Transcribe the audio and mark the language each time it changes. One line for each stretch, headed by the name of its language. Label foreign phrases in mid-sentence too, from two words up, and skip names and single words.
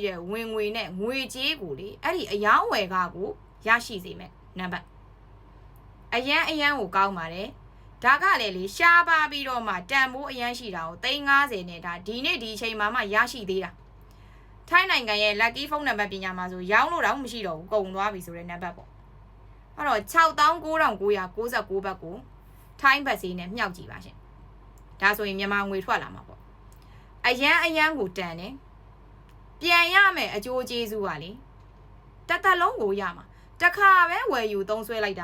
Burmese: တဲ့ဝင်ငွေနဲ့ငွေကြေးကိုလေအဲ့ဒီအယောင်းဝယ်ကားကိုရရှိစေမယ်နံပါတ်အရန်ကိုကောင်းပါတယ်ဒါကလည်းလေရှားပါပြီးတော့မှတန်ဖိုးအရန်ရှိတာကို350နဲ့ဒါဒီနေ့ဒီအချိန်မှရရှိသေးတာထိုင်းနိုင်ငံရဲ့
English: lucky phone number
Burmese: ပညာမှာဆိုရောင်းလို့တော့မရှိတော့ဘူးကုန် သွားပြီဆိုတဲ့နံပါတ်ပေါ့အဲ့တော့69,999 ဘတ်ကိုထိုင်းဘတ်ဈေးနဲ့မြှောက်ကြည့်ပါရှင်ဒါဆိုရင်မြန်မာငွေထွက်လာမှာပေါ့အရန်ကိုတန်တယ်ပြန်ရမယ်အကျိုးကျေးဇူးပါလေတသက်လုံးကိုရမှာတခါပဲဝယ်ယူသုံးဆွဲလိုက်တာ